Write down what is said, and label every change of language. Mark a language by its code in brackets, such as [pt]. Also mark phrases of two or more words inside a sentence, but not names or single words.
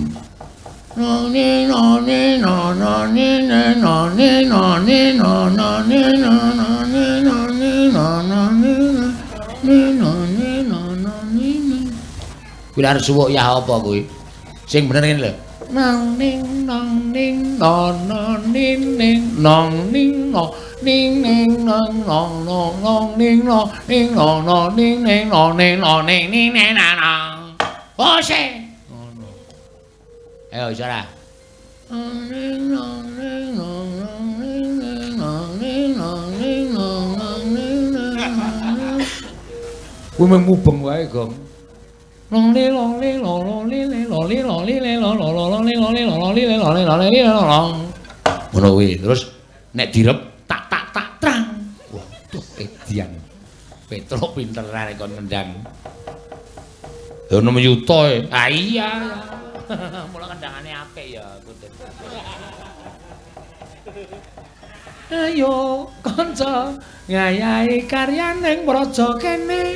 [jv] Noni noni noni noni noni noni noni. Kuwi arep suwuk ya apa kuwi? Sing bener ngene lho. Nang ning nang ning non ning ning nong ning no ning ning nong nong nong nong ning no ning no no ning ning no ning no ning ning na na. Ose. Ngono. Ayo Zara. Ning nong ning nong nong ning ning nong ning nong ning nong nong ning nong. Kuwi mung mubeng wae, Gong. Long li long li long long li li long li long li li long long long li long li long li li long li long li long. Ngono kuwi. Terus nek direp tak tak tak trang. Waduh edian. Petro pinter arek kon ngendang. Ya ono yuta e. Ah iya. Mula kendangane apik ya, Kunden. Ayo kanca ngayahi karyaning praja kene.